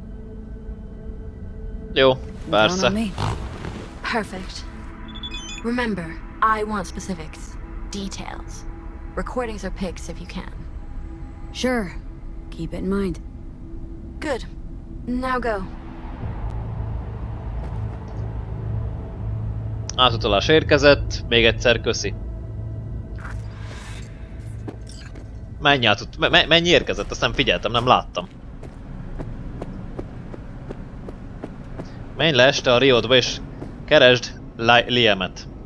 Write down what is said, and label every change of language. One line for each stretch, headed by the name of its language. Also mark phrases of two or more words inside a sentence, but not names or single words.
Hungarian: Jó,
English: Count on
Hungarian: persze.
English: me. Perfect. Remember, I want specifics. Details. Recordings or pics if you can. Sure. Keep it in mind. Good. Now go.
Hungarian: Átutalás érkezett, még egyszer köszi. Mennyi érkezett? Azt nem figyeltem, nem láttam. Menj le este a Riodba és keresd Liamet.